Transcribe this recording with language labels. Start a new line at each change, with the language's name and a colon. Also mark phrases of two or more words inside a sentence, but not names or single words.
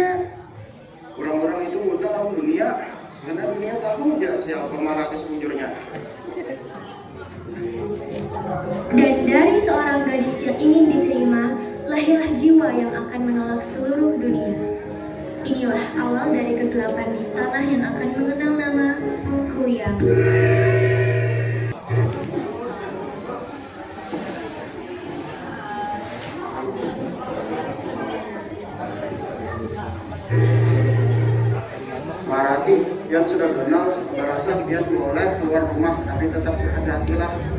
Indonesian: Orang-orang itu buta lawan dunia, karena dunia tahu aja siapa Maharati sebujurnya. Dan dari seorang gadis yang ingin diterima, lahirlah jiwa yang akan menolak seluruh dunia. Inilah awal dari kegelapan di tanah yang akan mengenal nama Kuyang. Maharati, Pian sudah kenal, merasa Pian boleh keluar rumah, tapi tetap berhati-hatilah.